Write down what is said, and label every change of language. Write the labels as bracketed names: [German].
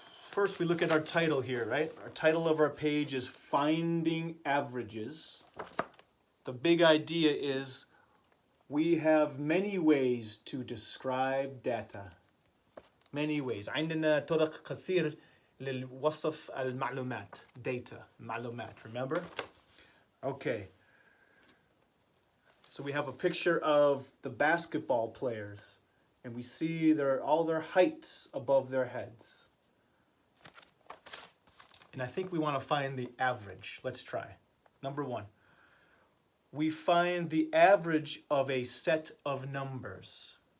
[English] First, we look at our title here, right? Our title of our page is Finding Averages. The big idea is we have many ways to describe data. Many ways. [Arabic] عندنا طرق كثير للوصف المعلومات. [English] Data, معلومات, remember? Okay. So we have a picture of the basketball players, and we see all their heights above their heads. And I think we want to find the average. Let's try. Number one, we find the average of a set of numbers.